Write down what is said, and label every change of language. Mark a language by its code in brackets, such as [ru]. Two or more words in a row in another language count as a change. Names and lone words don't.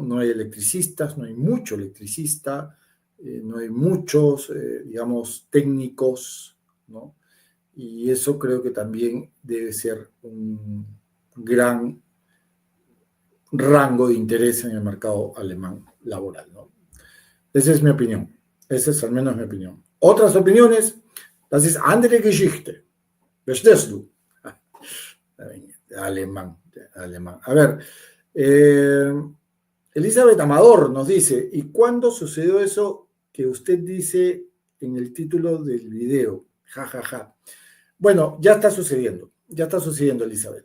[es] No hay electricistas, no hay mucho electricista, no hay muchos, digamos, técnicos, ¿no? Y eso creo que también debe ser un gran rango de interés en el mercado alemán laboral, ¿no? Esa es mi opinión. Esa es al menos mi opinión. Otras opiniones, [de] das ist andere Geschichte. Verstehst du? [es] Alemán, alemán. A ver, Elizabeth Amador nos dice, ¿y cuándo sucedió eso que usted dice en el título del video? Ja, ja, ja. Bueno, ya está sucediendo, Elizabeth.